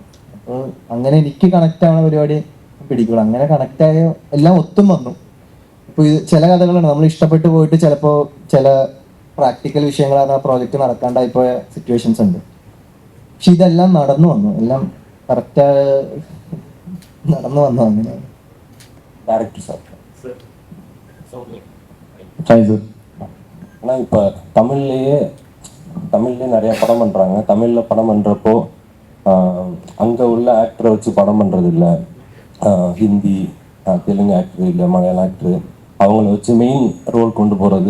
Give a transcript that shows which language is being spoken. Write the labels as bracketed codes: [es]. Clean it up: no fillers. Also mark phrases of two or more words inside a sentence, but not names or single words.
[ml] അപ്പോൾ അങ്ങനെ എനിക്ക് കണക്ട് ആവുന്ന പരിപാടി പിടിക്കുള്ളൂ. അങ്ങനെ കണക്ട് ആയ എല്ലാം ഒത്തും വന്നു. ഇപ്പോൾ ഇത് ചില കഥകളുണ്ട് നമ്മൾ ഇഷ്ടപ്പെട്ടു പോയിട്ട് ചിലപ്പോൾ ചില പ്രാക്ടിക്കൽ വിഷയങ്ങളാണ് ആ പ്രോജക്റ്റ് നടക്കാണ്ടായി പോയ സിറ്റുവേഷൻസ് ഉണ്ട്. പക്ഷെ ഇതെല്ലാം നടന്നു വന്നു, എല്ലാം കറക്റ്റ് നടന്നു വന്നു. അങ്ങനെ [en] director sir. [ta] சாய் சார். ஆனால் இப்போ தமிழ்லேயே நிறையா படம் பண்ணுறாங்க. தமிழில் படம் பண்ணுறப்போ அங்கே உள்ள ஆக்டரை வச்சு படம் பண்ணுறது இல்லை, ஹிந்தி தெலுங்கு ஆக்டர் இல்லை மலையாளம் ஆக்டரு அவங்கள வச்சு [en] main role [ta] கொண்டு போகிறது.